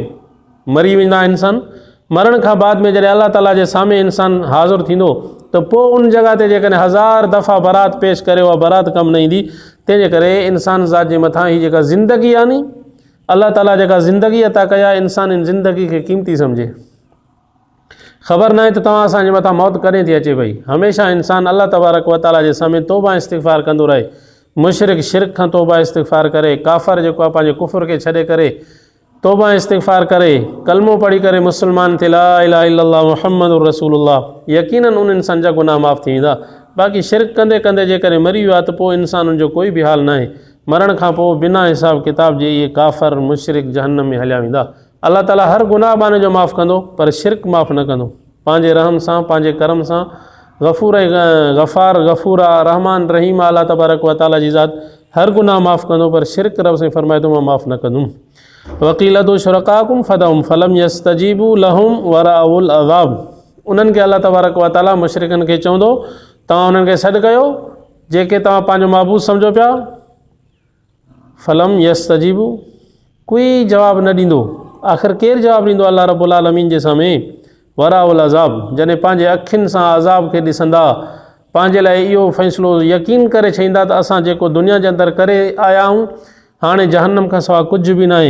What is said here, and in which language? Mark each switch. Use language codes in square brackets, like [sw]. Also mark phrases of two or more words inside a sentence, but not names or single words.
[sd] मरी वेंदा इंसान, मरण खां बाद में जॾहिं अल्लाह ताला जे साम्हूं इंसानु हाज़िर थींदो त पोइ उन जॻह ते जेकॾहिं हज़ार दफ़ा बरात पेश करे उहा बरात कमु न ईंदी। तंहिंजे करे इंसान ज़ात जे मथां हीअ जेका ज़िंदगी आहे नी, अल्लाह ताला जेका ज़िंदगी अता कया, इंसान इन ज़िंदगी खे क़ीमती सम्झे। ख़बर न आहे त तव्हां असांजे मथां मौत कॾहिं थी अचे पई। हमेशह इंसान [ar] الله تبارك وتعالى [sd] जे साम्हूं तौबा इस्तिग़फ़ार कंदो रहे। मुशरिक शिरक खां तौबा इस्तिग़फ़ार करे, काफ़र जेको आहे पंहिंजे कुफ़र खे छॾे करे तौबा इस्तिग़फ़ार करे, कलमो पढ़ी करे मुस्लमान थिए, [ar] لا إله إلا الله محمد رسول الله, [sd] यकीनन उन इंसान जा गुनाह माफ़ थी वेंदा। बाक़ी शिरक कंदे कंदे जेकॾहिं मरी वियो आहे त पोइ इंसान जो कोई बि हाल न आहे। मरण खां पोइ बिना हिसाब किताब जे इहे काफ़र मुशरिक जहन्नम में हलिया वेंदा। अल्लाह ताला हर गुनाह बाने जो माफ़ कंदो, पर शिरक माफ़ न कंदो। पंहिंजे रहम सां, पंहिंजे करम सां गफ़ूर गफ़ार गफ़ूर रहमान रहीम [ar] الله تبارك وتعالى [sd] जी ज़ात हर गुनाह माफ़ कंदो, पर शिरक रब से फरमाए थो मां माफ़ न कंदुमि। [ar] وقيل ادعوا شركاءكم فدعوهم فلم يستجيبوا لهم ورأوا العذاب, [sd] उन्हनि खे [ar] الله تبارك وتعالى [sd] मुशरिकनि खे चवंदो, तव्हां उन्हनि खे सॾु कयो जेके तव्हां पंहिंजो महबूब सम्झो पिया। [ar] فلم يستجيبوا, [sd] कोई जवाबु न ॾींदो। आख़िर केरु जवाबु ॾींदो [ar] الله رب العالمين [sd] जे साम्हूं? [ar] ورأوا العذاب, [sd] जॾहिं पंहिंजे अखियुनि सां अज़ाब खे ॾिसंदा, पंहिंजे लाइ इहो फ़ैसिलो यकीन करे छॾींदा त असां जेको दुनिया जे अंदरि करे आया आहियूं हाणे जहन्नम खां सवाइ कुझु बि न आहे।